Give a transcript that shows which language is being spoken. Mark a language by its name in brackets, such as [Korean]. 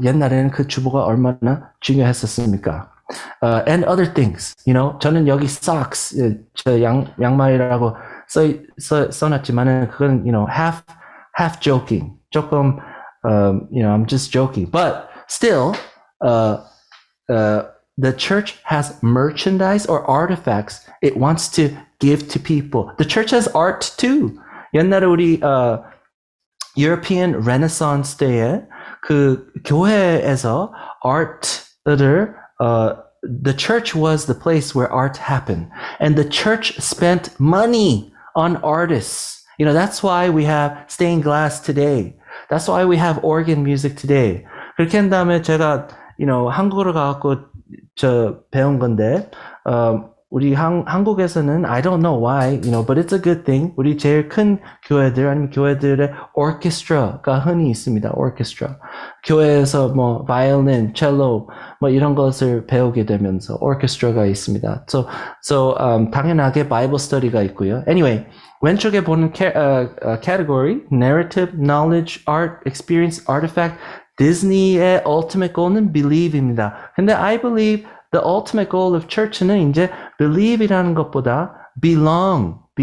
[Korean] 옛날에는 그 주보가 얼마나 중요했었습니까? And other things, 저는 여기 socks, 저 양말이라고 써놨지만은 그건, half joking. [English] 조금, I'm just joking. But still, the church has merchandise or artifacts it wants to give to people. The church has art too. [Korean] 옛날에 우리 European Renaissance 때에 그 교회에서 art를 [English] the church was the place where art happened. And the church spent money on artists. That's why we have stained glass today. That's why we have organ music today. [Korean] 그렇게 한 다음에 제가, 한국으로 가갖고 배운 건데, 우리 한국에서는 [English] I don't know why, but it's a good thing. [Korean] 우리 제일 큰 교회들 아니면 교회들의 orchestra가 흔히 있습니다. orchestra. 교회에서 뭐 violin, cello 뭐 이런 것을 배우게 되면서 orchestra가 있습니다. So 당연하게 Bible study가 있고요. Anyway, 왼쪽에 보는 category, narrative, knowledge, art, experience, artifact, 디즈니의 ultimate goal은 believe입니다. [English] 근데 I believe the ultimate goal of church는 [Korean] 이제 believe이라는 것보다 [English] belong.